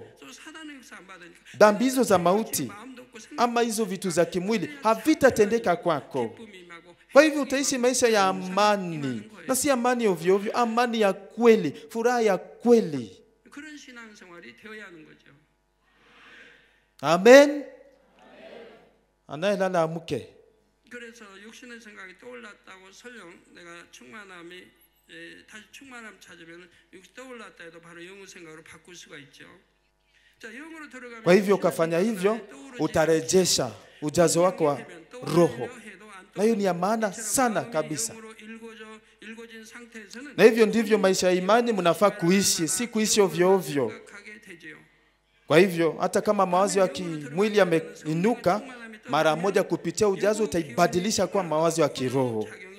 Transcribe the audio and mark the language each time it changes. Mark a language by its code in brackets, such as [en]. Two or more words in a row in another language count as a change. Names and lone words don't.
[sw] Dhambi hizo za mauti ama hizo vitu za kimwili havitatendeka kwako. Kwa hivyo utaishi maisha ya amani, na si amani ovyo ovyo, amani ya kweli, furaha ya kweli. Amen. Anayelala amke. [ko] 그래서 육신의 생각이 떠올랐다고 설령 내가 충만함이 다시 충만함 찾으면 육신 떠올랐다 해도 바로 영의 생각으로 바꿀 수가 있죠. 자, 영으로 들어가면 [sw] Kwa hivyo ukafanya hivyo, utarejesha ujazo wako wa roho. Na hiyo ni ya maana sana kabisa. Na hivyo ndivyo maisha ya imani mnafaa kuishi, si kuishi ovyo ovyo. Kwa hivyo hata kama mawazo ya kimwili yameinuka, mara moja kupitia ujazo utaibadilisha kwa mawazo ya kiroho.